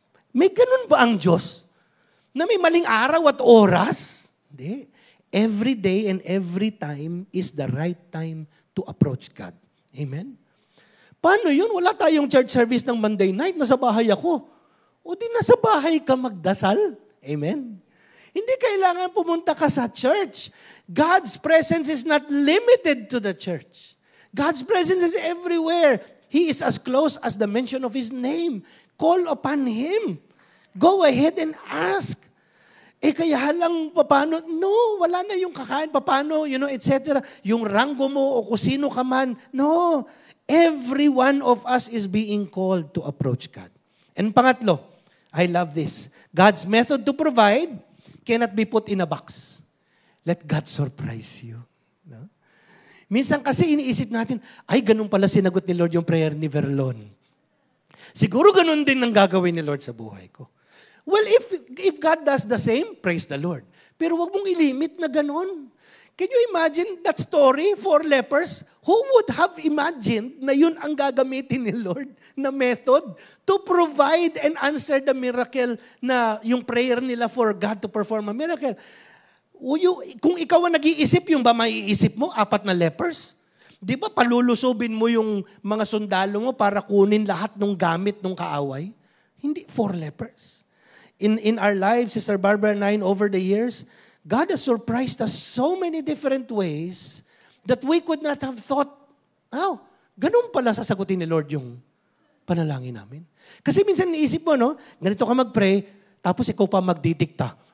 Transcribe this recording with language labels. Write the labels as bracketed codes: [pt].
[tl] May ganun ba ang Diyos? Na may maling araw at oras? Hindi. [en] Every day and every time is the right time to approach God. Amen? [tl] Paano yun? Wala tayong church service ng Monday night. Nasa bahay ako. O di nasa bahay ka magdasal. Amen? Hindi kailangan pumunta ka sa church. [en] God's presence is not limited to the church. God's presence is everywhere. He is as close as the mention of His name. Call upon Him. Go ahead and ask. [tl] Kaya lang, paano? No, wala na yung kakain, paano, etc. Yung ranggo mo o kung sino ka man. No. [en] Every one of us is being called to approach God. And pangatlo, I love this. God's method to provide cannot be put in a box. Let God surprise you. [tl] No? Minsan kasi iniisip natin, ganun pala sinagot ni Lord yung prayer ni Verlon. Siguro ganun din ang gagawin ni Lord sa buhay ko. [en] Well, if God does the same, praise the Lord. [tl] Pero wag mong ilimit na ganun. [en] Can you imagine that story for lepers? Who would have imagined [tl] na yun ang gagamitin ni Lord na [en] method to provide and answer the miracle [tl] na yung prayer nila [en] for God to perform a miracle? [tl] Kung ikaw ang nag-iisip, yung ba maiisip mo, 4 na lepers? Di ba palulusubin mo yung mga sundalo mo para kunin lahat ng gamit ng kaaway? Hindi, 4 lepers. [en] In our lives, Sister Barbara and I, over the years, God has surprised us so many different ways that we could not have thought, ganun pala sasagutin ni Lord yung panalangin namin. [tl] Kasi minsan niisip mo, ganito ka mag-pray, tapos ikaw pa magdidikta.